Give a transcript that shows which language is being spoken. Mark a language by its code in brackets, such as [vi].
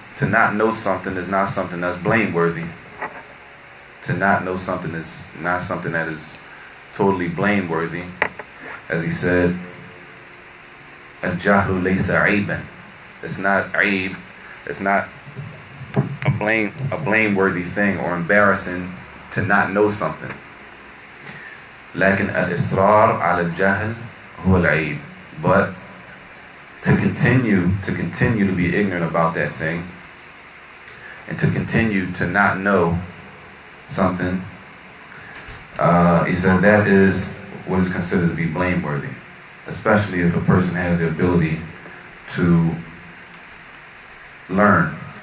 [en] To not know something is not something that's blameworthy. To not know something is not something that is totally blameworthy. As he said, [ar] Al-Jahlu laysa ayban. [en] It's not aib. It's not a blameworthy thing or embarrassing to not know something. [ar] لكن الإصرار على الجهل هو العيب. [en] But to continue to be ignorant about that thing and to continue to not know something, he said that is what is considered to be blameworthy, especially if a person has the ability to learn.